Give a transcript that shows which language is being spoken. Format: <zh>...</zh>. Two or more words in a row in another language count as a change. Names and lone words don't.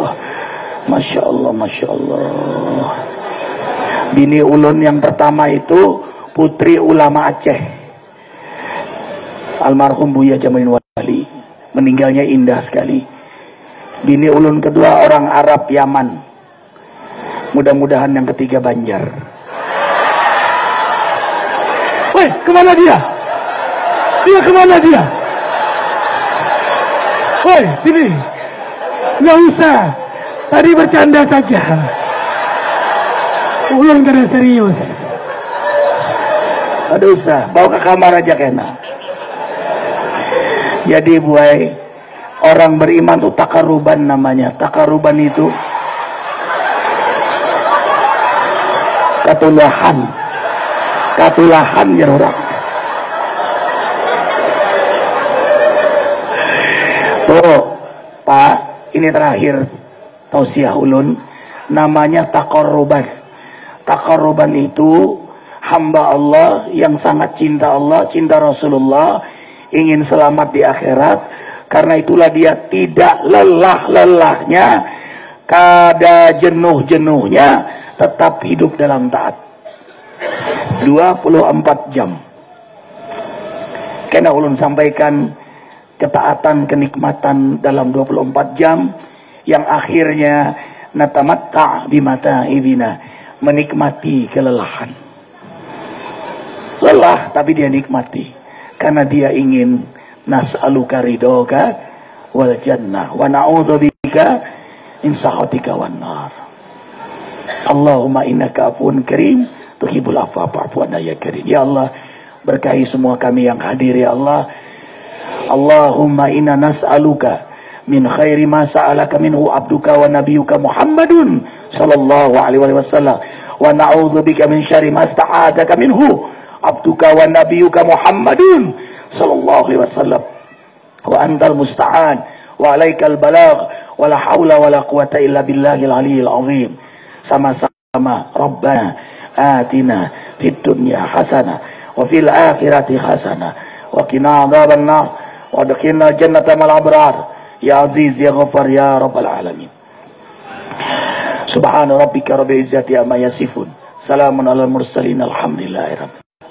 <ar>ما شاء الله، ما شاء الله.</ar> <id>Bini ulun yang pertama itu putri ulama Aceh, almarhum Buya Jamalin Wali. Meninggalnya indah sekali. Bini ulun kedua orang Arab Yaman. Mudah-mudahan yang ketiga Banjar. Woi, kemana dia? Dia kemana dia? Woi, sini. Nggak usah. Tadi bercanda saja.</id> <bjn>Ulun kada serius.</bjn> <id>Aduh usah, bawa ke kamar aja kena. Jadi buai, orang beriman tuh takaruban namanya. Takaruban itu katulahan ya orang. Tuh, Pak, ini terakhir tausiah ulun, namanya taqarruban. Taqarruban itu hamba Allah yang sangat cinta Allah, cinta Rasulullah, ingin selamat di akhirat. Karena itulah dia tidak lelah-lelahnya, kada jenuh-jenuhnya, tetap hidup dalam taat 24 jam. Karena ulun sampaikan ketaatan, kenikmatan dalam 24 jam yang akhirnya natamatta bimata ibina, menikmati kelelahan. Lelah tapi dia nikmati karena dia ingin</id> <ar>نسألك رضاك والجنة ونعوذ بك من سخطك والنار. اللهم إنك عفو كريم تحب العفو فاعف عنا يا كريم. يا الله,</ar> <id>berkahi semua kami yang hadir</id> <ar>يا الله. اللهم إنا نسألك من خير ما سألك منه عبدك ونبيك محمد صلى الله عليه وسلم ونعوذ بك من شر ما استعاذك منه عبدك ونبيك محمد صلى الله عليه وسلم وأنت المستعان وعليك البلاغ ولا حول ولا قوة إلا بالله العلي العظيم. Sama-sama ربنا آتنا في الدنيا حسنة وفي الآخرة حسنة وقنا عذاب النار وأدخلنا جنة مع الأبرار يا عزيز يا غفار يا رب العالمين. سبحان ربك رب العزة عما يصفون، سلام على المرسلين، الحمد لله رب</ar>